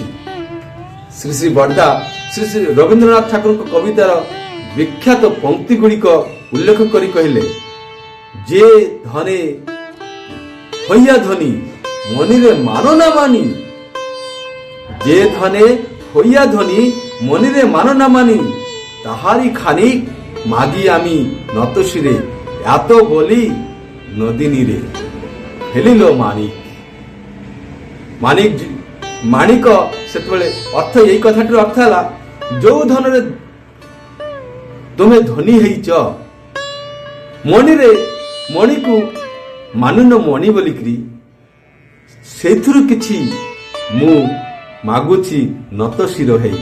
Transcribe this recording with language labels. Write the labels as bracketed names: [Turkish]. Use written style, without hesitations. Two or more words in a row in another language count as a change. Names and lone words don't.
[Odia] ଶ୍ରୀ ଶ୍ରୀ ବଡ଼ଦା ଶ୍ରୀ ଶ୍ରୀ ରବୀନ୍ଦ୍ରନାଥ ଠାକୁରଙ୍କ କବିତାର ବିଖ୍ୟାତ ପଙ୍କ୍ତି ଗୁଡ଼ିକ ଉଲ୍ଲେଖ କରି କହିଲେ, [Bangla] যে ধনে হইয়া ধনী মণিরে মান না মানি, যে ধনে হইয়া ধনী মনিরে মানো না মানি, তাহারি খানিক মাগি আমি নতশিরে, এত বলি নদিনীরে ফেলিল মানিক। [Odia] ମାଣିକ ସେତେବେଳେ ଅର୍ଥ, ଏଇ କଥାଟିର ଅର୍ଥ ହେଲା, ଯୋଉ ଧନରେ ତୁମେ ଧନୀ ହେଇଛ, ମଣିକୁ ମାନୁନ ମଣି ବୋଲିକିରି, ସେଇଥିରୁ କିଛି ମୁଁ ମାଗୁଛି ନତ ଶିର ହେଇ।